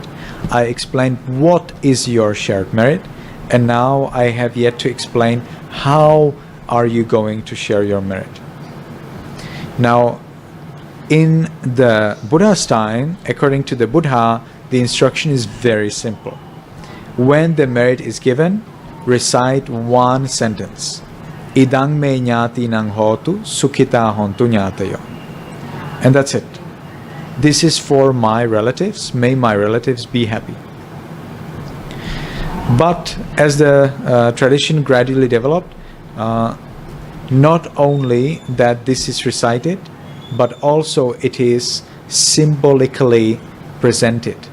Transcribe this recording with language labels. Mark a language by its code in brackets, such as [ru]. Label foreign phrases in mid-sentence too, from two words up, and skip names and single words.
[en] I explained what is your shared merit, and now I have yet to explain how are you going to share your merit. Now, in the Buddha's time, according to the Buddha, the instruction is very simple. When the merit is given, recite one sentence. [pi] Idang me ñati nang hotu, sukhita hontu ñatayo. [en] And that's it. This is for my relatives. May my relatives be happy. But as the tradition gradually developed, not only that this is recited, but also it is symbolically presented.